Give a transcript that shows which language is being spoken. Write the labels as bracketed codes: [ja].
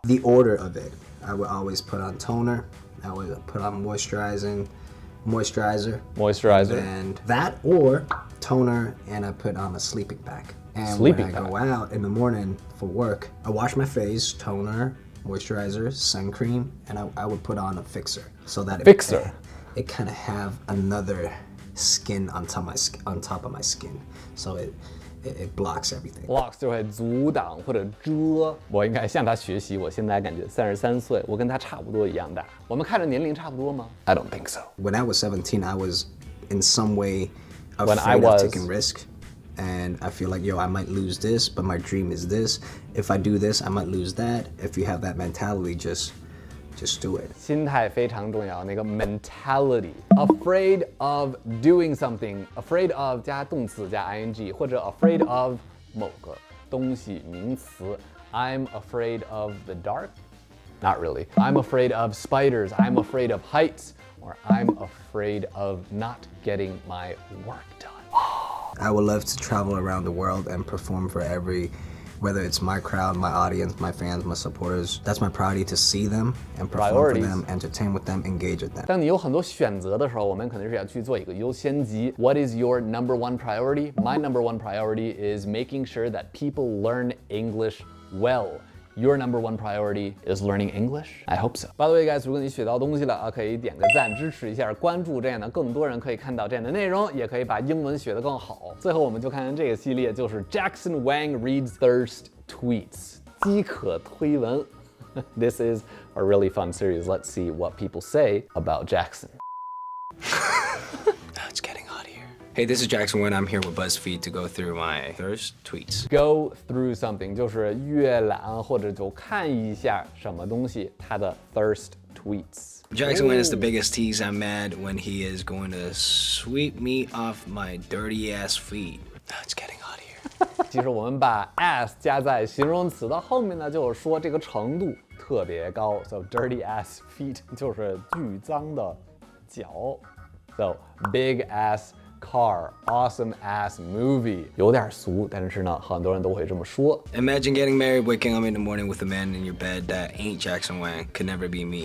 [en] The order of it, I would always put on toner. I would put on moisturizer, and that or toner, and I put on a sleeping bag. And when I go out in the morning for work, I wash my face, toner, moisturizer, sun cream, and I would put on a fixer so that it kind of have another skin on top of my skin, so it blocks everything. [zh] Blocks 就会阻挡或者遮。我应该向他学习。我现在感觉33岁，我跟他差不多一样大。我们看着年龄差不多吗 ？ [en] I don't think so. When I was 17, I was in some way afraid of taking risk. And I feel like, I might lose this, but my dream is this. If I do this, I might lose that. If you have that mentality, just do it. [zh] 心态非常重要，那个 mentality. [en] Afraid of doing something. Afraid of [zh] 加动词加 ing， 或者 afraid of 某个东西名词。 [en] I'm afraid of the dark. Not really. I'm afraid of spiders. I'm afraid of heights. Or I'm afraid of not getting my work done. I would love to travel around the world and perform for whether it's my crowd, my audience, my fans, my supporters. That's my priority, to see them and perform for them, entertain with them, engage with them. [zh] 当你有很多选择的时候，我们肯定是要去做一个优先级。 [en] What is your number one priority? My number one priority is making sure that people learn English well. Your number one priority is learning English? I hope so. By the way, guys, [zh] 如果你学到东西了啊，可以点个赞支持一下，关注，这样呢更多人可以看到这样的内容，也可以把英文学得更好。最后我们就看看这个系列，就是 [en] Jackson Wang reads thirst tweets， [zh] 饥渴推文。 [en] This is a really fun series. Let's see what people say about Jackson. It's getting hot here. Hey, this is Jackson Wang. I'm here with BuzzFeed to go through my thirst tweets. Go through something [zh] 就是阅览或者就看一下什么东西，它的 [en] thirst tweets. Jackson Wang is the biggest tease. I'm mad when he is going to sweep me off my dirty ass feet. It's getting hot here. [zh] 其实我们把 as 加在形容词的后面呢，就是说这个程度特别高。 [en] So dirty ass feet [zh] 就是巨脏的脚。 [en] So big ass car, awesome ass movie [zh] 有点俗，但是呢，很多人都会这么说。 [en] Imagine getting married, waking up in the morning with a man in your bed that ain't Jackson Wang, could never be me.